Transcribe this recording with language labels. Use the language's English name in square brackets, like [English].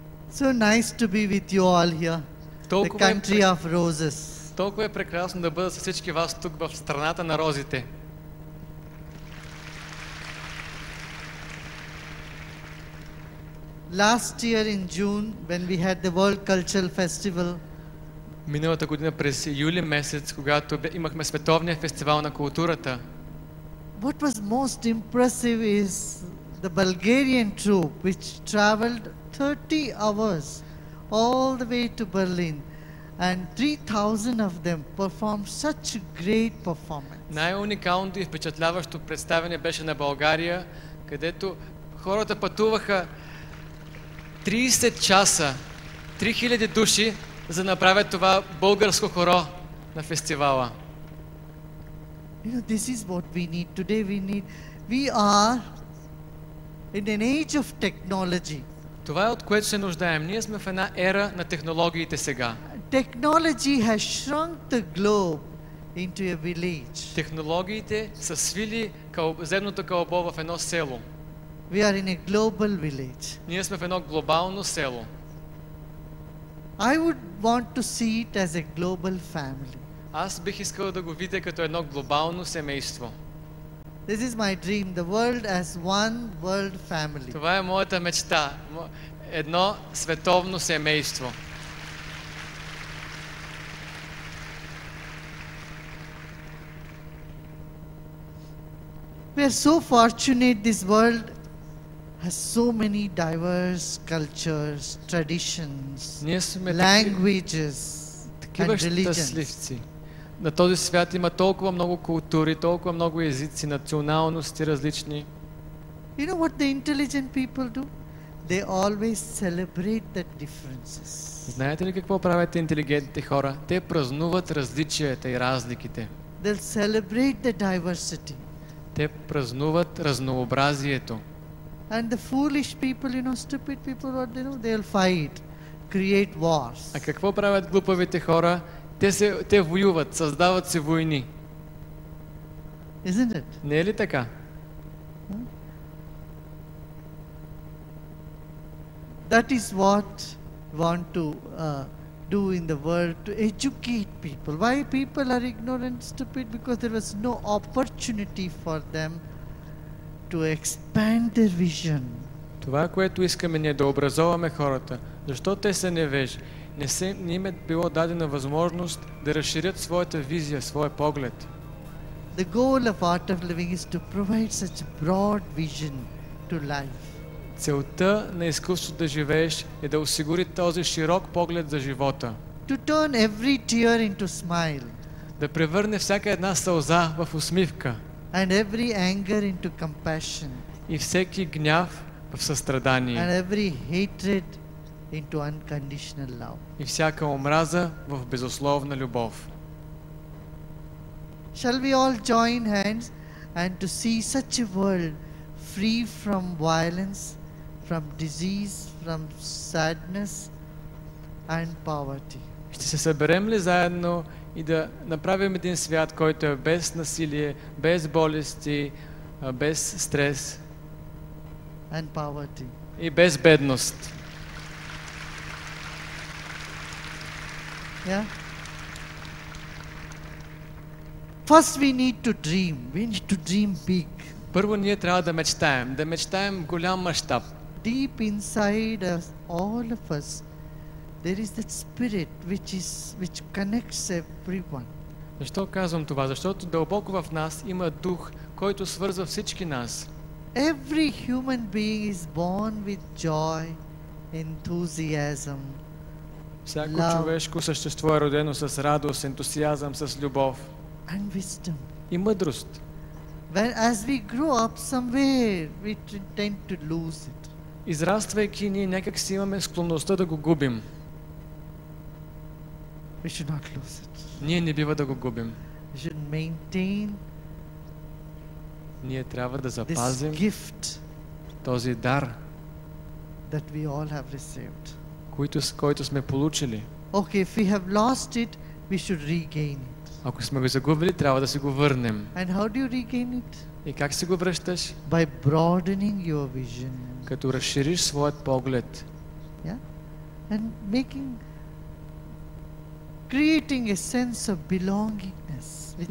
[English] So nice to be with you all here. The country of roses. [Bulgarian] Толкова е прекрасно да бъда с всички вас тук в страната на розите. [English] Last year in June, when we had the World Cultural Festival, [Bulgarian] Миналата година през юли месец, когато имахме Световния фестивал на културата, [English] what was most impressive is the Bulgarian troupe, which traveled 30 hours all the way to Berlin, and 3,000 of them performed such a great performance. [Bulgarian] най-уникалното и впечатляващо представяне беше на България, където хората пътуваха 30 часа, 3000 души, за да направят това българско хоро на фестивала. [English] You know, this is what we need today. We are in an age of technology. [Bulgarian] Това е от което се нуждаем. Ние сме в една ера на технологиите сега. [English] Technology has shrunk the globe into a village. [Bulgarian] Технологиите са свили земното кълбо в едно село. [English] We are in a global village. [Bulgarian] Ние сме в едно глобално село. [English] I would want to see it as a global family. [Bulgarian] Аз бих искал да го видя като едно глобално семейство. [English] This is my dream, the world as one world family. [Bulgarian] Това е моята мечта. Едно световно семейство. [English] We are so fortunate this world has so many diverse cultures, traditions, [Bulgarian] Ние сме [English] languages [Bulgarian] такива [English] and religions. [Bulgarian] щастливци. На този свят има толкова много култури, толкова много езици, националности различни. [English] You know what the intelligent people do? They always celebrate the differences. [Bulgarian] Знаете ли какво правят интелигентните хора? Те празнуват различията и разликите. [English] They'll celebrate the diversity. [Bulgarian] Те празнуват разнообразието. [English] And the foolish people, you know, stupid people, what they do? They'll fight, create wars. [Bulgarian] А какво правят глупавите хора? Те воюват, създават се войни. [English] Isn't it? [Bulgarian] Не е ли така? [English] That is what we want to do in the world, to educate people. Why people are ignorant, stupid? Because there was no opportunity for them to expand their vision. [Bulgarian] Това, което искаме ние да образоваме хората, защо те са невежи? Не им е било дадена възможност да разширят своята визия, своя поглед. [English] The goal of Art of Living is to provide such a broad vision to life. [Bulgarian] Целта на изкуството да живееш е да осигури този широк поглед за живота. [English] To turn every tear into smile. [Bulgarian] Да превърне всяка една сълза в усмивка. [English] And every anger into compassion. [Bulgarian] И всеки гняв в състрадание. [English] And every hatred into unconditional love. [Bulgarian] И всяка омраза в безусловна любов. [English] Shall we all join hands and to see such a world free from violence, from disease, from sadness and poverty? [Bulgarian] Ще се съберем ли заедно и да направим един свят, който е без насилие, без болести, без стрес [English] and poverty? [Bulgarian] И без бедност? [English] Yeah? First we need to dream. We need to dream big. [Bulgarian] Първо ние трябва да мечтаем в голям мащаб. [English] deep inside us, all of us, there is that spirit which connects everyone. [Bulgarian] Защо казвам това? Защото дълбоко в нас има дух, който свързва всички нас. [English] Every human being is born with joy, enthusiasm, [Bulgarian] Всяко [English] Love. [Bulgarian] човешко същество е родено с радост, ентусиазъм, с любов [English] and wisdom. [Bulgarian] и мъдрост. [English] As we grow up somewhere, we tend to lose it. [Bulgarian] Израствайки, ние някак си имаме склонността да го губим. [English] We should not lose it. [Bulgarian] Ние не бива да го губим. [English] We should maintain [Bulgarian] Ние трябва да [English] this [Bulgarian] запазим [English] gift [Bulgarian] този дар, [English] that we all have received. [Bulgarian] който сме получили. [English] Okay, if we have lost it, we should regain it. [Bulgarian] Ако сме го загубили, трябва да си го върнем. [English] And how do you regain it? [Bulgarian] И как си го връщаш? [English] By broadening your vision. [Bulgarian] Като разшириш своят поглед. [English] Yeah? And creating a sense of belongingness with